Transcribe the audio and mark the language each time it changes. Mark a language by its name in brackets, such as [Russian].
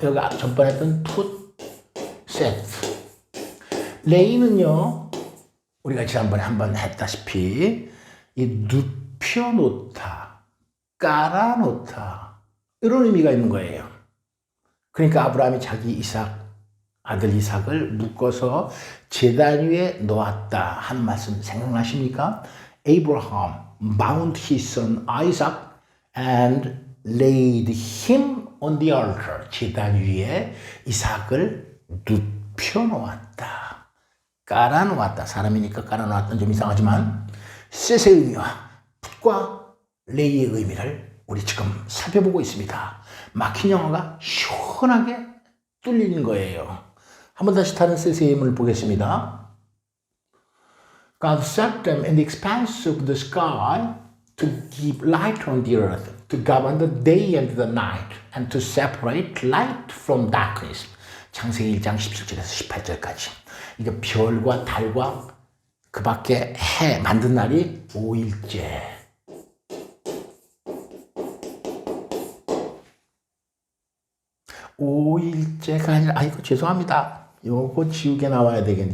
[Korean] 여기 전번에 했던 put, set. 레이는요, 우리가 지난번에 한번 했다시피 이 눕혀놓다, 깔아놓다 이런 의미가 있는 거예요. 그러니까 아브라함이 자기 아들 이삭을 묶어서 제단 위에 놓았다 하는 말씀 생각나십니까? [English] Abraham bound his son Isaac and laid him on the altar. [Korean] 제단 위에 이삭을 눕혀놓았다. 깔아놓았다. 사람이니까 깔아놓았다는 좀 이상하지만 셋의 의미와 풋과 레이의 의미를 우리 지금 살펴보고 있습니다. 막힌 영어가 시원하게 뚫리는 거예요. 한번 다시 다른 셋의 의미를 보겠습니다. [English] God set them in the expanse of the sky to give light on the earth, to govern the day and the night, and to separate light from darkness. [Korean] 창세기 1장 17절에서 18절까지. 이게 별과 달과 그 밖에 해 만든 날이 5일째. 오일째가 아니라, 아이고, 죄송합니다. 요거 지우개 나와야 되겠네.